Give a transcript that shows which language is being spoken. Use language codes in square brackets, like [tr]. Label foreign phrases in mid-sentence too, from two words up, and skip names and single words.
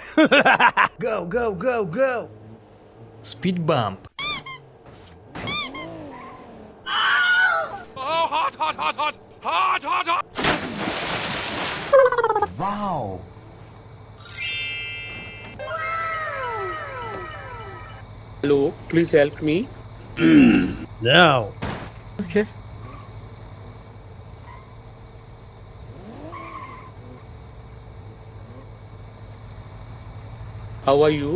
[en] Go, go, go, go! Speed bump. Oh, hot, hot, hot, hot! Hot, hot, hot! Wow! Hello, please help me. Now. Okay. How are you?